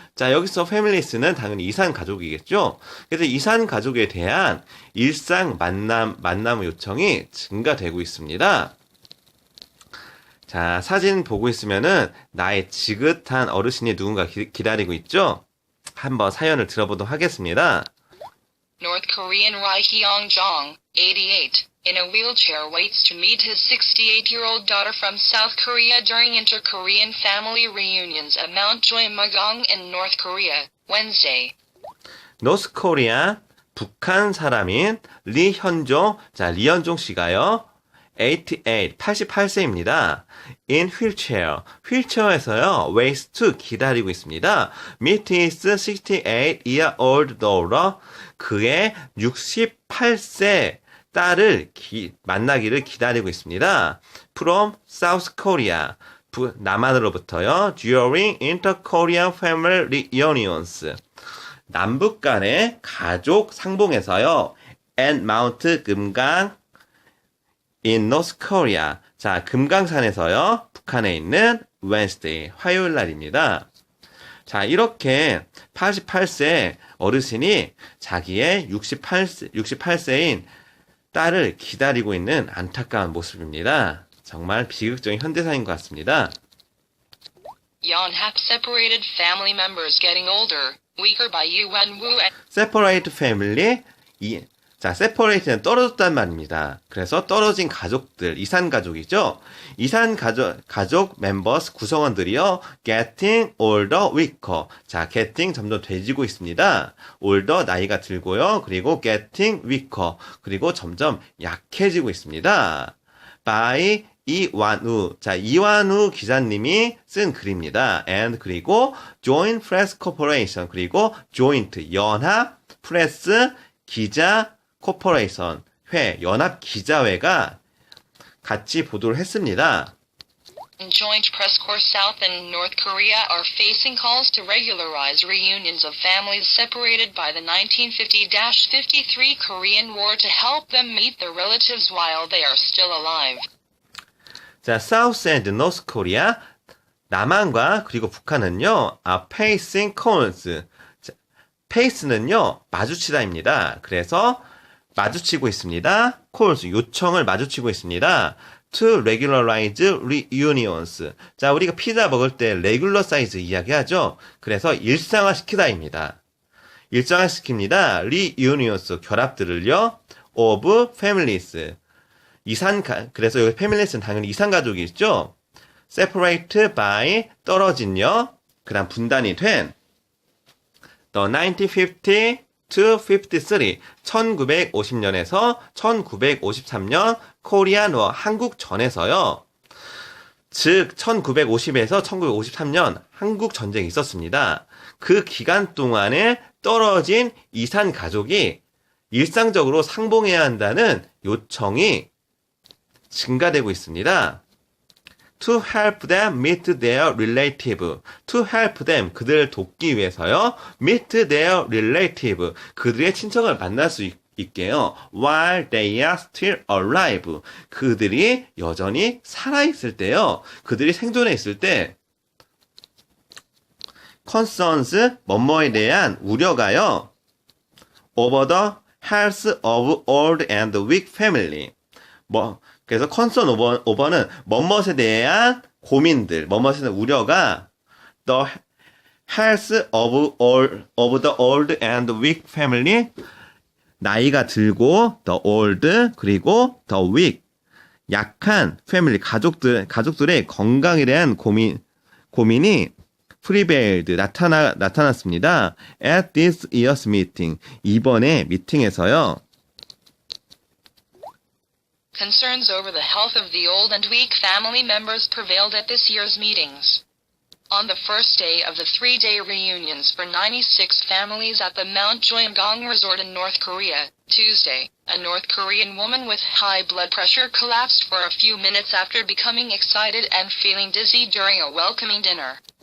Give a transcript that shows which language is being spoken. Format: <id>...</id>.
<ko>자, 여기서 families는 당연히 이산 가족이겠죠? 그래서 이산 가족에 대한 일상 만남의 요청이 증가되고 있습니다. 자, 사진 보고 있으면은 나의 지긋한 어르신이 누군가 기다리고 있죠? 한번 사연을 들어보도록 하겠습니다.</ko> <en>North Korean Ri Hyung-jong, 88, in a wheelchair waits to meet his 68-year-old daughter from South Korea during inter-Korean family reunions at Mount Joy-Magang in North Korea, Wednesday.</en> <ko>노스 코리아, 북한 사람인 리현종, 자, 리현종 씨가요. 88세입니다.</ko> <en>In wheelchair,</en> <ko>휠체어에서요,</ko> <en>waits to</en> <ko>기다리고 있습니다.</ko> <en>Meet his 68-year-old daughter,</en> <ko>그의 68세 딸을 만나기를 기다리고 있습니다.</ko> <en>From South Korea,</en> <ko>남한으로부터요.</ko> <en>During inter-Korean family reunions,</en> <ko>남북 간의 가족 상봉에서요.</ko> <en>At Mount 금강 in North Korea,</en> <ko>자, 금강산에서요. 북한에 있는 Wednesday, 화요일 날입니다. 자, 이렇게 88세 어르신이 자기의 68세인 딸을 기다리고 있는 안타까운 모습입니다. 정말 비극적인 현대사인 것 같습니다.</ko> <en>Yonhap separated family members getting older, weaker by UN Woo. Separate family,</en> <ko>자, separate는 떨어졌단 말입니다. 그래서 떨어진 가족들, 이산 가족이죠. 이산 가족 멤버스 구성원들이요.</ko> <en>getting older, weaker.</en> <ko>자, getting 점점 돼지고 있습니다. older 나이가 들고요.</ko> <en>그리고 getting weaker.</en> <ko>그리고 점점 약해지고 있습니다. by 이완우. 자, 이완우 기자님이 쓴 글입니다.</ko> <en>and</en> <ko>그리고</ko> <en>joint press corporation.</en> <ko>그리고 joint 연합 프레스 기자 코퍼레이션 연합 기자회가 같이 보도를 했습니다.</ko> <en>Joint Press Corps South and North Korea are facing calls to regularize reunions of families separated by the 1950-53 Korean War to help them meet their relatives while they are still alive. 자, South and North Korea,</en> <ko>남한과 그리고 북한은요,</ko> <en>are facing calls.</en> <ko>face는요, 마주치다입니다. 그래서 마주치고 있습니다. calls, 요청을 마주치고 있습니다.</ko> <en>to regularize reunions.</en> <ko>자, 우리가 피자 먹을 때 레귤러 사이즈 이야기하죠. 그래서 일상화시키다입니다. 일상화시킵니다. reunions, 결합들을요.</ko> <en>of families.</en> <ko>그래서 여기 families는 당연히 이산가족이 있죠.</ko> <en>separate by, 떨어진요.</en> <ko>그 다음 분단이 된</ko> <en>the 1950 to 53,</en> <ko>1950년에서 1953년 코리안 워, 한국전에서요. 즉 1950에서 1953년 한국 전쟁이 있었습니다. 그 기간 동안에 떨어진 이산 가족이 일상적으로 상봉해야 한다는 요청이 증가되고 있습니다.</ko> <en>To help them meet their relative. To help them.</en> <ko>그들을 돕기 위해서요.</ko> <en>Meet their relative.</en> <ko>그들의 친척을 만날 수 있게요.</ko> <en>While they are still alive.</en> <ko>그들이 여전히 살아있을 때요. 그들이 생존해 있을 때 concerns, 뭐뭐에 대한 우려가요.</ko> <en>Over the health of old and weak family.</en> <ko>그래서 concern over는 뭐뭇에 대한 고민들, 뭐뭇에 대한 우려가</ko> <en>the health of the old and weak family.</en> <ko>나이가 들고 the old 그리고 the weak 약한 패밀리 가족들의 건강에 대한 고민이 prevailed 나타났습니다.</ko> <en>At this year's meeting</en> <ko>이번에 미팅에서요.</ko> <en>Concerns over the health of the old and weak family members prevailed at this year's meetings. On the first day of the 3-day reunions for 96 families at the Mount Joingang Resort in North Korea, Tuesday, a North Korean woman with high blood pressure collapsed for a few minutes after becoming excited and feeling dizzy during a welcoming dinner.</en>